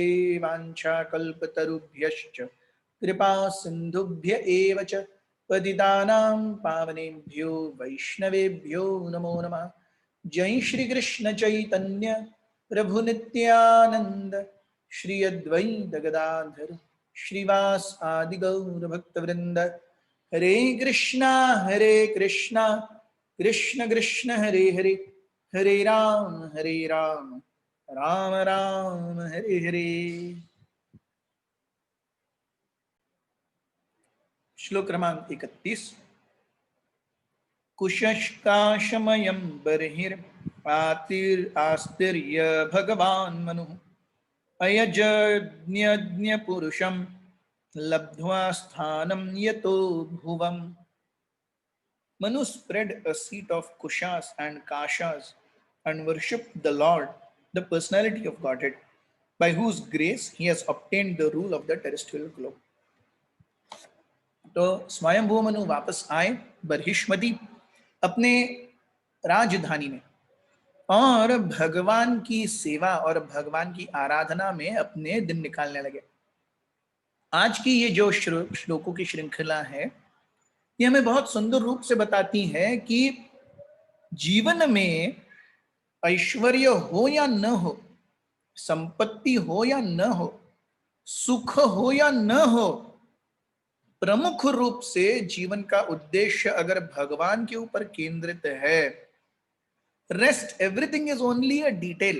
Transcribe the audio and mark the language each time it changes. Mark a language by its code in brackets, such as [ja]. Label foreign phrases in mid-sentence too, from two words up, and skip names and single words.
[sa] वाञ्छाकल्पतरुभ्यश्च कृपा सिन्धुभ्य एव च पतितानां पावनेभ्यो वैष्णवेभ्यो नमो नमः। जय श्री कृष्ण चैतन्य प्रभु नित्यानंद श्री अद्वैत गदाधर श्रीवास आदि गौर भक्तवृंद। हरे कृष्णा कृष्ण कृष्ण हरे हरे, हरे राम राम राम हरे हरे। [hi] श्लोक क्रमांक 31। [sa] कुशश्काशमयं बर्हिर्पातिरास्तिर्य भगवान् मनुः अयजज्ञ पुरुषं लब्ध्वा स्थानं यतो भुवम्। [en] Manu spread a seat of kushas and kashas and worshipped the Lord, the personality of Godhead, by whose grace he has obtained the rule of the terrestrial globe. [hi] तो स्वयंभू मनु वापस आए बरहिष्मति अपने राजधानी में, और भगवान की सेवा और भगवान की आराधना में अपने दिन निकालने लगे। आज की ये जो श्लोकों की श्रृंखला है, ये हमें बहुत सुंदर रूप से बताती है कि जीवन में ऐश्वर्य हो या न हो, संपत्ति हो या न हो, सुख हो या न हो, प्रमुख रूप से जीवन का उद्देश्य अगर भगवान के ऊपर केंद्रित है, [en] rest everything is only a detail.